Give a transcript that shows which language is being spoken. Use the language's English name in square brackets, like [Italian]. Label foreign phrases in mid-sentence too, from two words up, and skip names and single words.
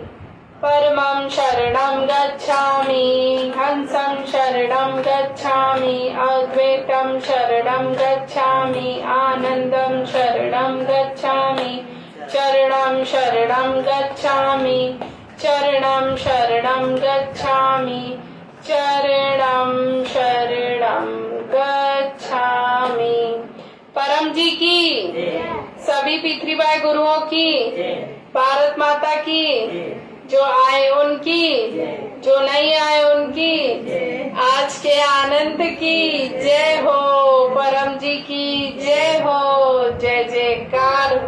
[Sanskrit] परमं शरणं गच्छामि, हंसं शरणं गच्छामि, अद्वैतं शरणं गच्छामि, आनन्दं शरणं गच्छामि, चरणं शरणं गच्छामि, चरणं शरणं गच्छामि, चरणं शरणं गच्छामि। [Hindi] परम जी की, सभी पितृवाय गुरुओं की, भारत माता की, जो आए उनकी, जो नहीं आए उनकी, आज के आनंद की जय हो। परम जी की जय हो, जय जयकार हो।